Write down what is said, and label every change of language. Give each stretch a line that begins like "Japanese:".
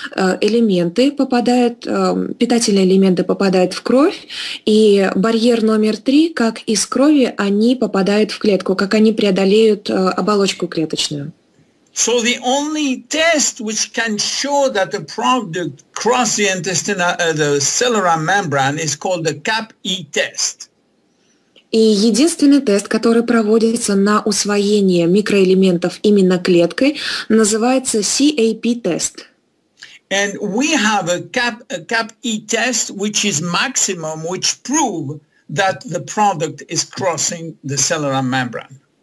Russian: Питательные элементы попадают в кровь, и барьер номер 3, как из крови, они попадают в клетку, как они преодолеют оболочку клеточную.
English: So the only test which can show that the product crossed the the cellular membrane is called the CAP-E test.
Russian: И единственный тест, который проводится на усвоение микроэлементов именно клеткой, называется CAP-тест.
English: And we have a CAP-E test which is maximum, which prove that the product is crossing the cellular membrane.